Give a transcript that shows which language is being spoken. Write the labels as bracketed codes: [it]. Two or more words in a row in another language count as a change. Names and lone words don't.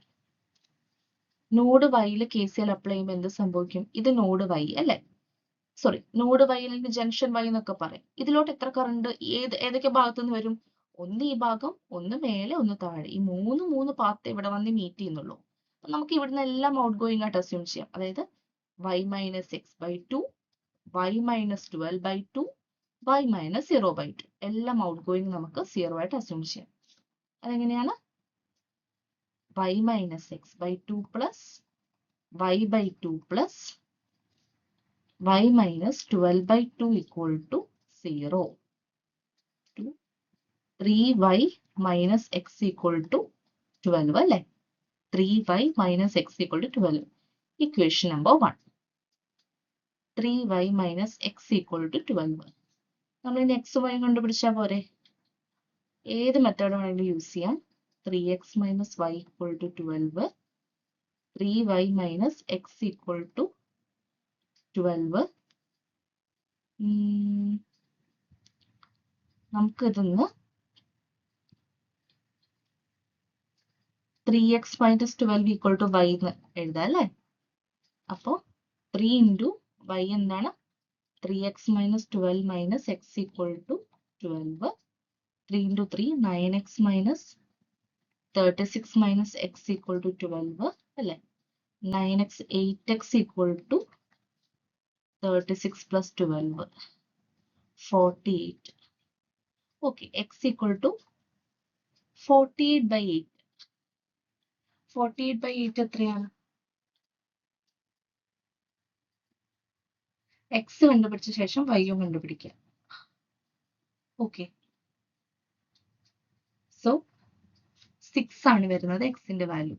[ml] നോഡ് വൈയിൽ KCL അപ്ലൈ ചെയ്യുമ്പോൾ എന്ത് സംഭവിക്കും? ഇത് നോഡ് y അല്ലേ? സോറി, നോഡ് y അല്ലെങ്കിൽ ജംഗ്ഷൻ y എന്നൊക്കെ പറയും. ഇതിലോട്ട് എത്ര കറണ്ട് ഏതൊക്കെ ഭാഗത്തുനിന്ന് വരും? ഒന്ന് ഈ ഭാഗം, ഒന്ന് മേലെ, ഒന്ന് താഴെ. ഈ മൂന്ന് പാത്ത് ഇവിടെ വന്ന് മീറ്റ് ചെയ്യുന്നുള്ളൂ. നമുക്ക് ഇവിടുന്ന് എല്ലാം [en] out going [ml] ആയിട്ട് അസ്യൂം ചെയ്യാം. അതായത് y - x/2, y - 12/2, y - 0/2. എല്ലാം [en] out going [ml] നമുക്ക് 0 ആയിട്ട് അസ്യൂം ചെയ്യാം. അതെങ്ങനെയാണ്? [en] y - x/2 plus y/2 plus y - 12/2 equal to 0. 3y - x equal to 12 അല്ലേ? 3y - x equal to 12. Equation number 1. 3y - x equal to 12. [ml] നമ്മൾ ഇനി x y കണ്ടുപിടിച്ചാൽ പോരെ? ഏത് മെത്തേഡ് വേണമെങ്കിലും യൂസ് ചെയ്യാം. [en] 3x - y equal to 12. 3y - x equal to 12. [ml] നമുക്ക് ഇതൊന്ന് [en] 3x - 12 equal to y [ml] എന്ന് എഴുതാം അല്ലേ? അപ്പോൾ 3 into y എന്താണ്? [en] 3x - 12 - x equal to 12. 3 into 3 9x - 36 - x equal to 12 അല്ലേ? 9x 8x equal to 36 plus 12 48. Okay, x equal to 48/8. [ml] 48/8 എത്രയാണ്? x കണ്ടുപിടിച്ച ശേഷം y യും കണ്ടുപിടിക്കാം. [en] okay, so [ml] 6 ആണ് വരുന്നത് x ന്റെ വാല്യൂ.